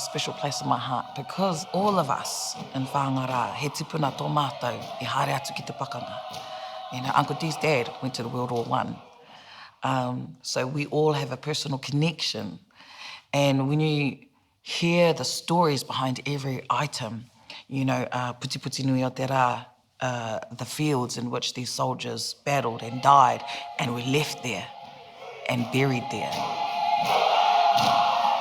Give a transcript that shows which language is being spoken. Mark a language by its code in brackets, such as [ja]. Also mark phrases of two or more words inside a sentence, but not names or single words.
[en] special place in my heart, because all of us in Whāngārā, [mi] he tipuna tō mātou, I haere atu ki te pakanga. [en] You know, Uncle D's dad went to the World War I. So we all have a personal connection. And when you hear the stories behind every item, you know, [mi] Putiputi Nui o Te Rā, [en] the fields in which these soldiers battled and died and were left there and buried there.